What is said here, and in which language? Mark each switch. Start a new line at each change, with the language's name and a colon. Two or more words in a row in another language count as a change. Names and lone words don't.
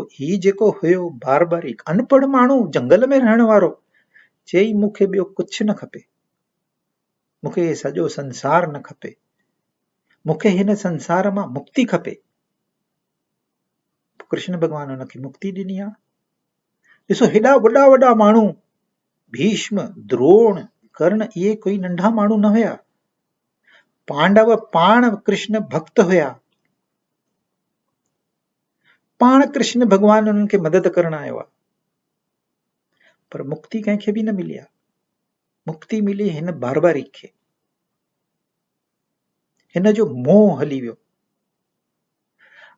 Sindhi: ही जेको हुयो बारबारिक अनपढ़ माण्हू, जंगल में रहण वारो, चई मूंखे ॿियो कुझु न खपे, मूंखे सॼो संसार न खपे, मूंखे हिन संसार मां मुक्ति खपे। कृष्ण भॻवान हुनखे मुक्ति ॾिनी आहे। ॾिसो हेॾा वॾा वॾा माण्हू, भीष्म, द्रोण, कर्ण, इहे कोई नंढा माण्हू न हुया। पांडव पाण कृष्ण भक्त हुया, पाण कृष्ण भॻवान उन्हनि खे मदद करण आयो आहे, पर मुक्ति कंहिंखे बि न मिली आहे। मुक्ति मिली हिन बारबारिक खे, हिन जो मोह हली वियो।